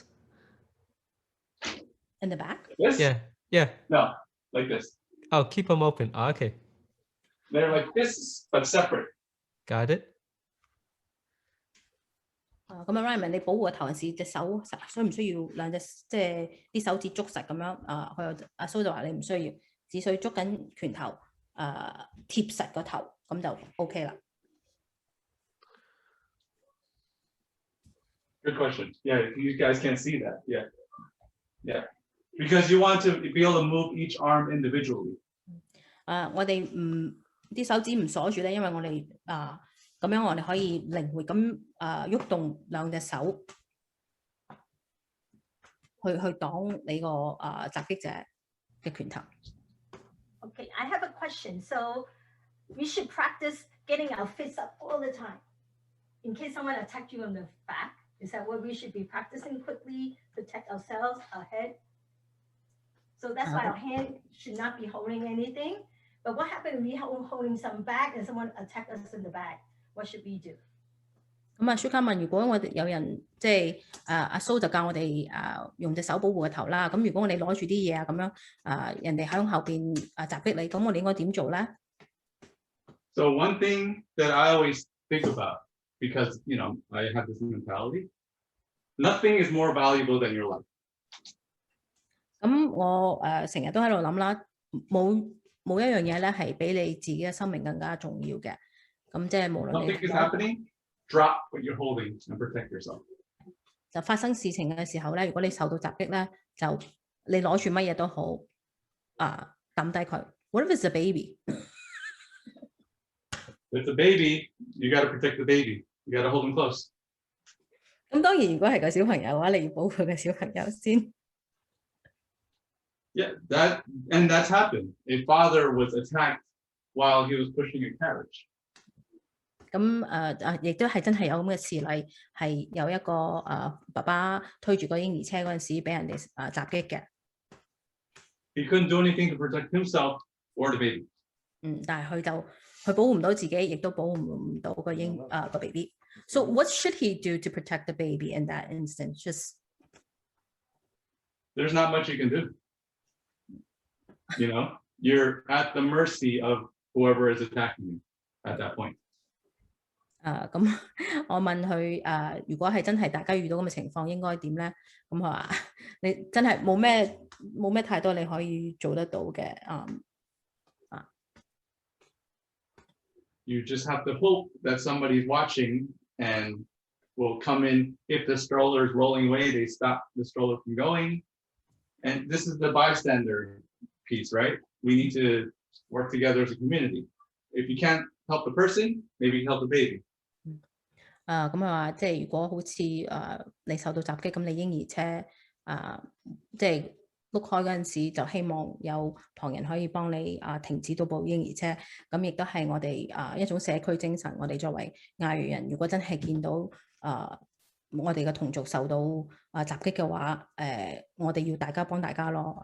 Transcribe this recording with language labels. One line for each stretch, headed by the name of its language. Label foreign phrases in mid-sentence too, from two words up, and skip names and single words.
English: In the back? This? Yeah. No, like this. Oh, keep them open. Oh, okay. They're like this, but separate. Got it.
Cantonese: 咁啊 Ryan， 你保護個頭陣時，隻手需唔需要兩隻即係啲手指捉實咁樣？阿蘇就話你唔需要，只需捉緊拳頭貼實個頭，咁就 OK 啦。
English: Good question. Yeah, you guys can't see that. Yeah. Because you want to be able to move each arm individually.
Cantonese: 我哋啲手指唔鎖住咧，因為我哋咁樣我哋可以靈活咁喐動兩隻手去擋你個襲擊者嘅拳頭。
English: Okay, I have a question. So we should practice getting our fists up all the time in case someone attacked you on the back. Is that what we should be practicing quickly, protect ourselves, our head? So that's why our hand should not be holding anything. But what happens if we holding some bag and someone attack us in the bag? What should we do?
Cantonese: 咁Shuka問，如果我哋有人即係阿蘇就教我哋用隻手保護個頭啦。咁如果我哋攞住啲嘢咁樣人哋喺後邊襲擊你，咁我哋應該點做咧
English: So one thing that I always think about, because I have this mentality, nothing is more valuable than your life.
Cantonese: 咁我成日都喺度諗啦，冇一樣嘢咧係比你自己嘅生命更加重要嘅。咁即係無論你
English: Something is happening, drop what you're holding and protect yourself.
Cantonese: 就發生事情嘅時候咧，如果你受到襲擊咧，就你攞住乜嘢都好抌低佢。
English: What if it's a baby? If it's a baby, you got to protect the baby. You got to hold them close.
Cantonese: 咁當然，如果係個小朋友嘅話，你要保護個小朋友先。
English: Yeah, that's happened. A father was attacked while he was pushing a carriage.
Cantonese: 咁亦都係真係有咁嘅事例，係有一個爸爸推住個嬰兒車嗰陣時，俾人哋襲擊嘅。
English: He couldn't do anything to protect himself or the baby.
Cantonese: 但係佢保護唔到自己，亦都保護唔到個個 baby。
English: So what should he do to protect the baby in that instance? there's not much you can do. You know, you're at the mercy of whoever is attacking you at that point.
Cantonese: 咁我問佢如果係真係大家遇到咁嘅情況，應該點咧？咁佢話你真係冇咩太多你可以做得到嘅。
English: You just have to hope that somebody's watching and will come in. If the stroller is rolling away, they stop the stroller from going. And this is the bystander piece, right? We need to work together as a community. If you can't help the person, maybe help the baby.
Cantonese: 咁佢話即係如果好似你受到襲擊，咁你嬰兒車即係碌開嗰陣時，就希望有旁人可以幫你停止到部嬰兒車。咁亦都係我哋一種社區精神。我哋作為亞裔人，如果真係見到我哋嘅同族受到襲擊嘅話，我哋要大家幫大家咯。